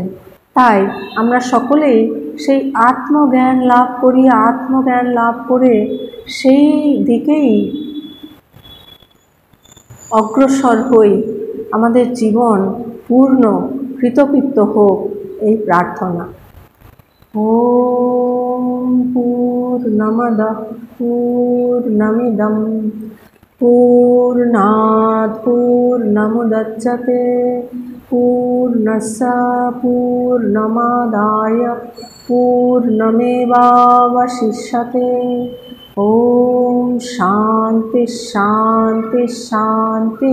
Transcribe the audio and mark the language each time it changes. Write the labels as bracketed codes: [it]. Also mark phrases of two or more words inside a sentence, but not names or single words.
[bn] তাই আমরা সকলেই সেই আত্মজ্ঞান লাভ করি, আত্মজ্ঞান লাভ করে সেই দিকেই অগ্রসর হই, আমাদের জীবন পূর্ণ কৃতকৃত্য হোক এই প্রার্থনা। [sa] ওম পূর্ণমদঃ পূর্ণমিদং পূর্ণাৎ পূর্ণমুদচ্যতে পূর্ণস্য পূর্ণমাদায় পূর্ণমেবাবশিষ্যতে। ओम शांति शांति शांति।